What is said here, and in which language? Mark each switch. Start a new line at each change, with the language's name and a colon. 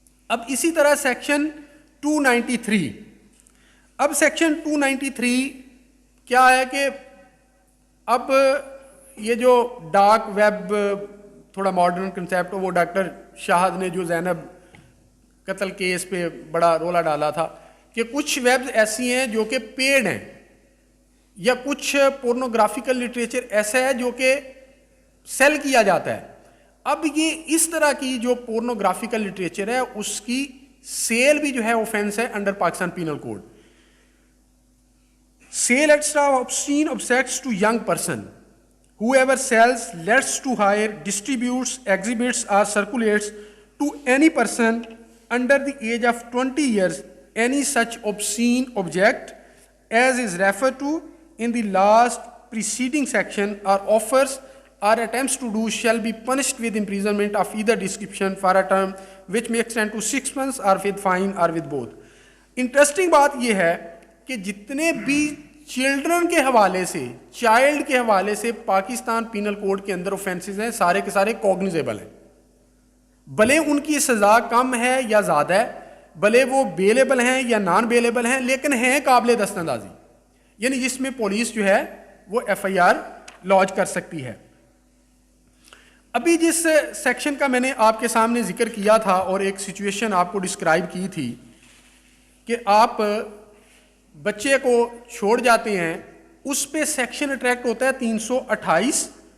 Urdu: اب اسی طرح سیکشن 293, اب سیکشن 293 کیا ہے کہ اب یہ جو ڈارک ویب تھوڑا ماڈرن کنسیپٹ, وہ ڈاکٹر شاہد نے جو زینب قتل کیس پہ بڑا رولا ڈالا تھا کہ کچھ ویبز ایسی ہیں جو کہ پیڈ ہیں, یا کچھ پورنوگرافیکل لٹریچر ایسا ہے جو کہ سیل کیا جاتا ہے. اب یہ اس طرح کی جو پورنوگرافیکل لٹریچر ہے اس کی سیل بھی جو ہے اوفینس ہے under Pakistan penal code.
English: Sale extra obscene objects to young person, whoever sells, lets to hire, distributes, exhibits or circulates to any person under the age of 20 years any such obscene object as is referred to in the last preceding section or offers or attempts to do shall be punished with imprisonment of either description for a term which may extend to 6 months or with fine or with both.
Urdu: Interesting بات یہ ہے کہ جتنے بھی children کے حوالے سے, child کے حوالے سے پاکستان پینل کوڈ کے اندر اوفینسز ہیں, سارے کے سارے کوگنیزیبل ہیں. بھلے ان کی سزا کم ہے یا زیادہ ہے، بھلے وہ بیلیبل ہیں یا نان بیلیبل ہیں، لیکن ہیں قابل دست اندازی، یعنی جس میں پولیس جو ہے وہ ایف آئی آر لانچ کر سکتی ہے۔ ابھی جس سیکشن کا میں نے آپ کے سامنے ذکر کیا تھا اور ایک سچویشن آپ کو ڈسکرائب کی تھی کہ آپ بچے کو چھوڑ جاتے ہیں، اس پہ سیکشن اٹریکٹ ہوتا ہے 328